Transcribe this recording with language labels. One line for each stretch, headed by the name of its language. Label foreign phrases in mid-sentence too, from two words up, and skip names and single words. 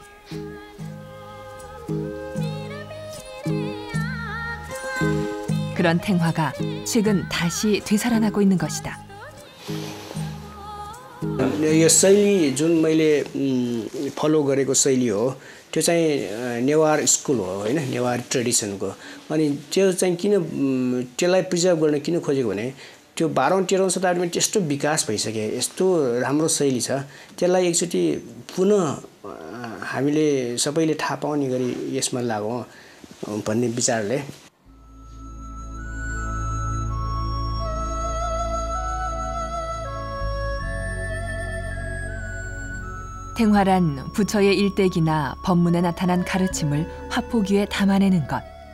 Korean: 그런 탱화가 최근 다시 되살아나고 있는 것이다.
Nepali: यो शैली जुन मैले फलो गरेको शैली हो त्यो चाहिँ नेवार स्कुल हो हैन नेवार ट्रेडिसनको अनि त्यो चाहिँ किन त्यसलाई प्रिजर्भ गर्न किन खोजेको भने त्यो 12औं 13औं शताब्दीमा त्यस्तो विकास भइसक्यो यस्तो राम्रो शैली छ त्यसलाई एकचोटी पुनः हामीले सबैले थाहा पाउने गरी यसमा लागौं भन्ने विचारले
Korean: 탱화란 부처의 일대기나 법문에 나타난 가르침을 화포귀에 담아내는 것.